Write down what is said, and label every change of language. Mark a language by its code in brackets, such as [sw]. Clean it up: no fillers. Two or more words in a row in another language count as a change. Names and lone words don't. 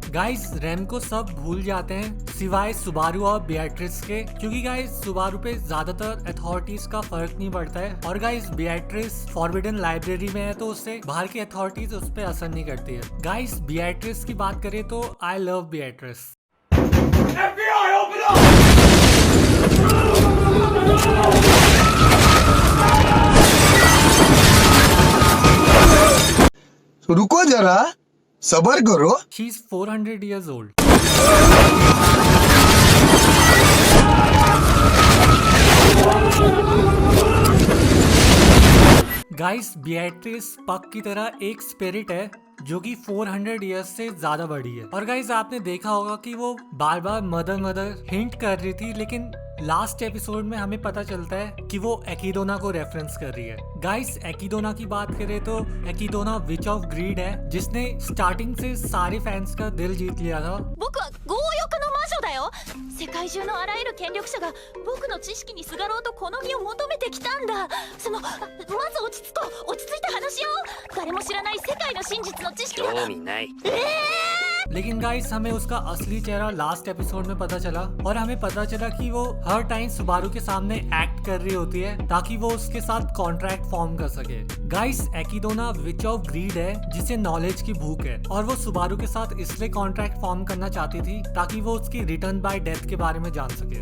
[hi] गाइस, रैम को सब भूल जाते हैं सिवाय सुबारू और बियाट्रिस के, क्योंकि गाइस सुबारू पे ज्यादातर अथॉरिटीज का फर्क नहीं पड़ता है। और गाइस, बियाट्रिस [en] Forbidden Library [hi] में है तो उससे बाहर की अथॉरिटीज उस पर असर नहीं करती है। गाइस, बियाट्रिस की बात करें तो [en] I love [hi] बियाट्रिस। [en] FBI, open up! [hi] रुको जरा, सबर करो। [en] She is 400 years old. [hi] गाइस, बियाट्रिस पक की तरह एक स्पिरिट है जो कि 400 इयर्स से ज्यादा बड़ी है। और गाइस, आपने देखा होगा कि वो बार बार [en] mother hint [hi] कर रही थी, लेकिन [en] last episode [hi] में हमें पता चलता है कि वो एकिडोना को रेफरेंस कर रही है। गाइस, एकिडोना की बात करें तो एकिडोना [en] Witch of Greed [hi] है, जिसने स्टार्टिंग से सारे फैंस का दिल जीत लिया था। [ja] 僕は強欲の魔女だよ。世界中のあらゆる権力者が僕の知識にすがろうとこの身を求めてきたんだ。まず落ち着いて話し合おう。誰も知らない世界の真実の知識が興味ない。 [hi] लेकिन गाइस, हमें उसका असली चेहरा [en] last episode [hi] में पता चला, और हमें पता चला कि वो हर टाइम सुबारू के सामने एक्ट कर रही होती है ताकि वो उसके साथ [en] contract form [hi] कर सके। गाइस, एकिडोना [en] Witch of Greed [hi] है जिसे नॉलेज की भूख है, और वो सुबारू के साथ इसलिए [en] contract form [hi] करना चाहती थी ताकि वो उसकी [en] Return by Death [hi] के बारे में जान सके।